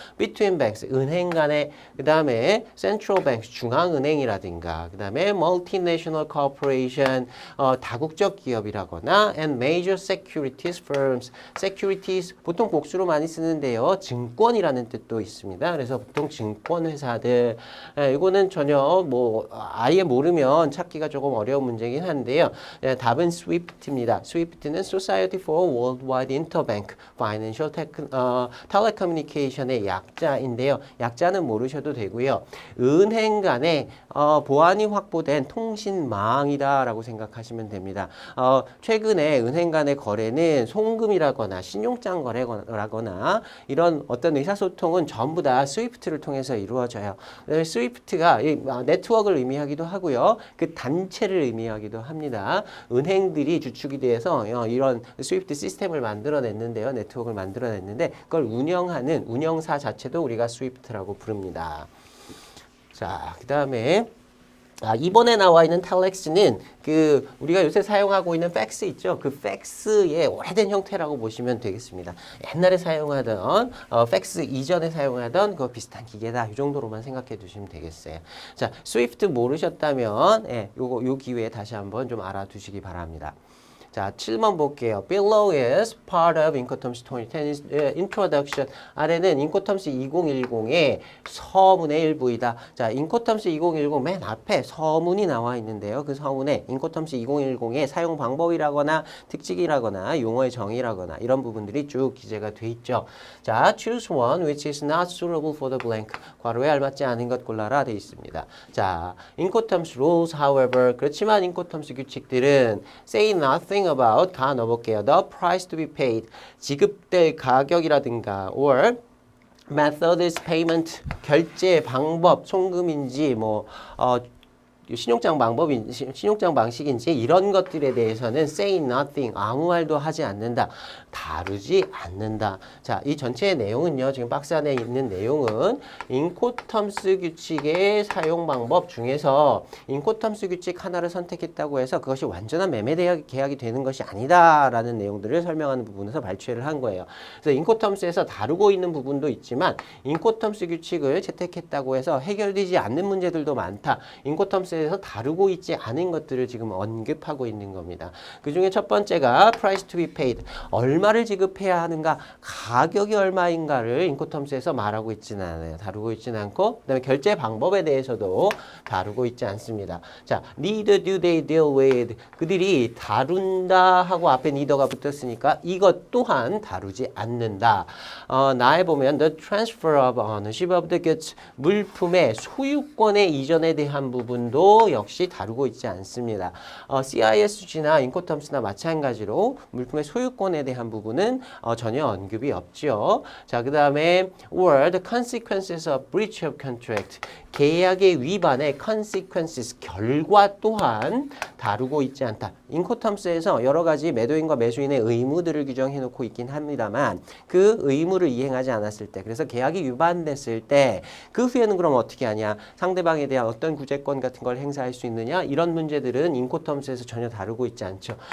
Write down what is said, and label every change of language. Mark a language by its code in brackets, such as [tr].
[en] Between banks, [ko] 은행 간에, 그 다음에 [en] central banks, [ko] 중앙은행이라든가, 그 다음에 [en] multinational corporation, [ko] 다국적 기업이라거나 [en] and major securities firms, [ko] securities 보통 복수로 많이 쓰는데요. 증권이라는 뜻도 있습니다. 그래서 보통 증권회사들, 이거는 전혀 아예 모르면 찾기가 조금 어려운 문제긴 한데요. 답은 SWIFT입니다. SWIFT는 Society for Worldwide Interbank Financial Telecommunication의 약자인데요. 약자는 모르셔도 되고요. 은행 간에 보안이 확보된 통신망이다라고 생각하시면 됩니다. 최근에 은행 간의 거래는 송금이라거나 신용장 거래라거나 이런 어떤 의사소통은 전부 다 스위프트를 통해서 이루어져요. 스위프트가 네트워크를 의미하기도 하고요. 그 단체를 의미하기도 합니다. 은행들이 주축이 돼서 이런 스위프트 시스템을 만들어냈는데요. 네트워크를 만들어냈는데 그걸 운영하는 운영사 자체도 우리가 스위프트라고 부릅니다. 자, 그 다음에 이번에 나와 있는 텔렉스는 그 우리가 요새 사용하고 있는 팩스 있죠? 그 팩스의 오래된 형태라고 보시면 되겠습니다. 옛날에 사용하던 팩스 이전에 사용하던 그 비슷한 기계다. 이 정도로만 생각해 두시면 되겠어요. 자, 스위프트 모르셨다면 요 기회에 다시 한번 좀 알아두시기 바랍니다. 자, 7번 볼게요. [en] Below is part of Incoterms 2010's introduction. [ko] 아래는 Incoterms 2010의 서문의 일부이다. 자, Incoterms 2010 맨 앞에 서문이 나와 있는데요. 그 서문에 Incoterms 2010의 사용 방법이라거나 특징이라거나 용어의 정의라거나 이런 부분들이 쭉 기재가 돼 있죠. [en] 자, choose one which is not suitable for the blank. [ko] 괄호에 알맞지 않은 것 골라라 돼 있습니다. 자, [en] Incoterms rules, however, [ko] 그렇지만 Incoterms 규칙들은 [en] say nothing about [ko] 가 넣어볼게요. [en] The price to be paid. [ko] 지급될 가격이라든가 [en] or method is payment. [ko] 결제 방법, 송금인지 신용장 방식인지 이런 것들에 대해서는 [en] say nothing, [ko] 아무 말도 하지 않는다. 다루지 않는다. 자, 이 전체의 내용은요. 지금 박스 안에 있는 내용은 인코텀스 규칙의 사용 방법 중에서 인코텀스 규칙 하나를 선택했다고 해서 그것이 완전한 매매 계약이 되는 것이 아니다라는 내용들을 설명하는 부분에서 발췌를 한 거예요. 그래서 인코텀스에서 다루고 있는 부분도 있지만 인코텀스 규칙을 채택했다고 해서 해결되지 않는 문제들도 많다. 인코텀스에서 다루고 있지 않은 것들을 지금 언급하고 있는 겁니다. 그 중에 첫 번째가 [en] price to be paid. [ko] 얼마를 지급해야 하는가, 가격이 얼마인가를 인코텀스에서 말하고 있지는 않아요. 다루고 있지는 않고, 그다음에 결제 방법에 대해서도 다루고 있지 않습니다. [en] 자, neither do they deal with. [ko] 그들이 다룬다 하고 앞에 neither가 붙었으니까 이것 또한 다루지 않는다. 나에 보면 [en] the transfer of ownership of the goods. [ko] 물품의 소유권의 이전에 대한 부분도 역시 다루고 있지 않습니다. CISG나 인코텀스나 마찬가지로 물품의 소유권에 대한 부분은 전혀 언급이 없죠. 자, 그 다음에 [en] or the consequences of breach of contract. [ko] 계약의 위반의 consequences, 결과 또한 다루고 있지 않다. 인코텀스에서 여러 가지 매도인과 매수인의 의무들을 규정해 놓고 있긴 합니다만 그 의무를 이행하지 않았을 때, 그래서 계약이 위반됐을 때 그 후에는 그럼 어떻게 하냐, 상대방에 대한 어떤 구제권 같은 걸 행사할 수 있느냐, 이런 문제들은 인코텀스에서 전혀 다루고 있지 않죠.